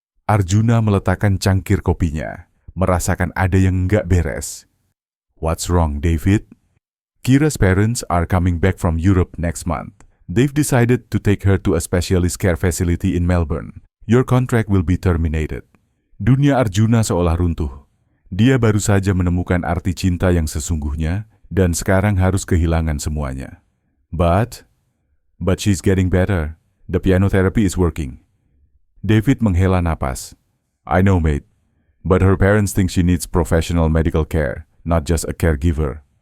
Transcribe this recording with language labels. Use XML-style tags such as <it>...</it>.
<id>Arjuna meletakkan cangkir kopinya, merasakan ada yang nggak beres.</id> <en>"What's wrong, David?" "Kira's parents are coming back from Europe next month. They've decided to take her to a specialist care facility in Melbourne. Your contract will be terminated."</en> <id>Dunia Arjuna seolah runtuh. Dia baru saja menemukan arti cinta yang sesungguhnya dan sekarang harus kehilangan semuanya.</id> <en>But she's getting better. The piano therapy is working."</en> <id>David menghela napas.</id> <en>"I know, mate. But her parents think she needs professional medical care, not just a caregiver.</en>